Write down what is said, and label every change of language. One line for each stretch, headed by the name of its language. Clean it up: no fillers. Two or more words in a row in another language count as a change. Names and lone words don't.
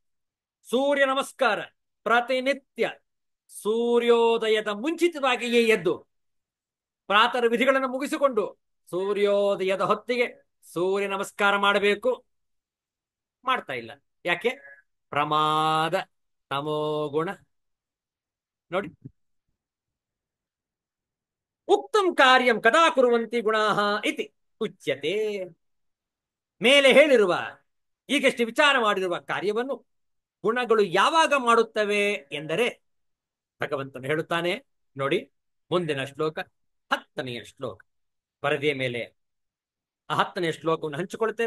Kannada: ಸೂರ್ಯ ನಮಸ್ಕಾರ ಪ್ರತಿನಿತ್ಯ ಸೂರ್ಯೋದಯದ ಮುಂಚಿತವಾಗಿಯೇ ಎದ್ದು ಪ್ರಾತಃ ವಿಧಿಗಳನ್ನು ಮುಗಿಸಿಕೊಂಡು ಸೂರ್ಯೋದಯದ ಹೊತ್ತಿಗೆ ಸೂರ್ಯ ನಮಸ್ಕಾರ ಮಾಡಬೇಕು, ಮಾಡ್ತಾ ಇಲ್ಲ. ಯಾಕೆ? ಪ್ರಮಾದ, ತಮೋಗುಣ.
Sanskrit: ನೋಡಿ, ಉಕ್ತಂ ಕಾರ್ಯಂ ಕದಾ ಕುರುವಂತಿ ಗುಣಾಃ ಇತಿ ಉಚ್ಯತೆ.
Kannada: ಮೇಲೆ ಹೇಳಿರುವ, ಈಗಷ್ಟೇ ವಿಚಾರ ಮಾಡಿರುವ ಕಾರ್ಯವನ್ನು ಗುಣಗಳು ಯಾವಾಗ ಮಾಡುತ್ತವೆ ಎಂದರೆ ಭಗವಂತನು ಹೇಳುತ್ತಾನೆ. ನೋಡಿ, ಮುಂದಿನ ಶ್ಲೋಕ 10ನೆಯ ಶ್ಲೋಕ ಪರದೆಯ ಮೇಲೆ ಆ 10ನೆಯ ಶ್ಲೋಕವನ್ನು ಹಂಚಿಕೊಳ್ತೇವೆ.